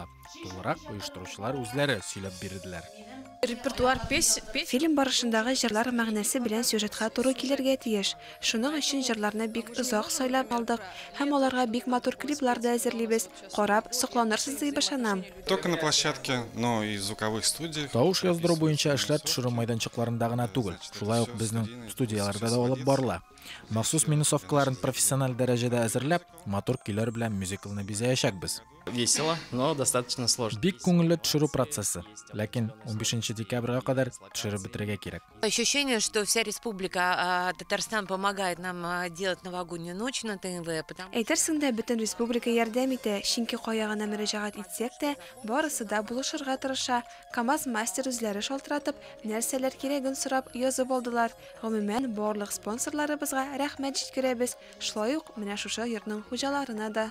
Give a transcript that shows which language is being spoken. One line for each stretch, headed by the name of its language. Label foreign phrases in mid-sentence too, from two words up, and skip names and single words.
Tatar: Тулырак оештыручылар үзләре сөйләп бирделәр. Репертуар фильм барышындагы җырлар мәгънәсе белән сюжетка туры килергә тиеш. Шуның өчен җырларны бик озак сайлап алдык һәм аларга бик матур клиплар да әзерлибез. Карап, сокланырсыз дип ышанам.
Russian: Только на площадке, но и звуковых студиях.
Tatar: Тавыш яздыру буенча эшләр төшерү майданчыкларында гына түгел, шулай ук безнең студияларда да алып барыла. Махсус минусовкаларын профессиональ дәрәҗәдә әзерләп, матур көйләр белән мюзиклны бизәячәкбез.
Russian: Весело, но достаточно сложно.
Tatar: Бик күңелле төшерү процессы, ләкин 15 декабрьгә кадәр төшереп бетерергә кирәк.
Russian: Ощущение, что вся республика Татарстан помогает нам делать новогоднюю ночь на ТНВ.
Tatar: Әйтерсең дә бөтен республика ярдәм итә, чөнки кая гына мөрәҗәгать итсәк тә, барысы да булышырга тырыша. КамАЗ мастер үзләре шалтыратып, нәрсәләр кирәген сорап язып алдылар. Гомумән, барлык спонсорларыбызга рәхмәт җиткерәбез. Шулай ук менә шушы йортның хуҗаларына да.